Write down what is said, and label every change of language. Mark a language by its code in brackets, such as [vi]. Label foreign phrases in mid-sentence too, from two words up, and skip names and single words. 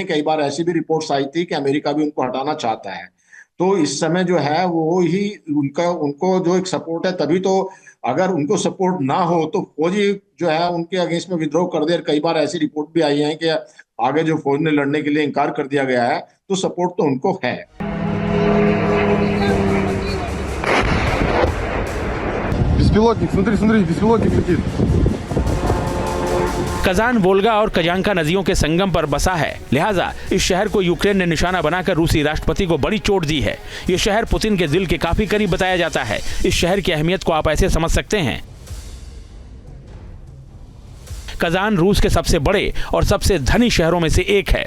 [hi] कई बार ऐसी भी रिपोर्ट्स आई थी कि अमेरिका भी उनको हटाना चाहता है। तो इस समय जो है वो ही उनको जो एक सपोर्ट है, तभी तो अगर उनको सपोर्ट ना हो तो फौज ही जो है उनके अगेंस्ट में विद्रोह कर दे। कई बार ऐसी रिपोर्ट भी आई है कि आगे जो फौज ने लड़ने के लिए इनकार कर दिया गया है, तो सपोर्ट तो उनको है। [ru] Беспилотник, смотри, беспилотник летит. [hi] कजान वोल्गा और कजांका नदियों के संगम पर बसा है, लिहाजा इस शहर को यूक्रेन ने निशाना बनाकर रूसी राष्ट्रपति को बड़ी चोट दी है। ये शहर पुतिन के दिल के काफी करीब बताया जाता है। इस शहर की अहमियत को आप ऐसे समझ सकते हैं। कजान रूस के सबसे बड़े और सबसे धनी शहरों में से एक है।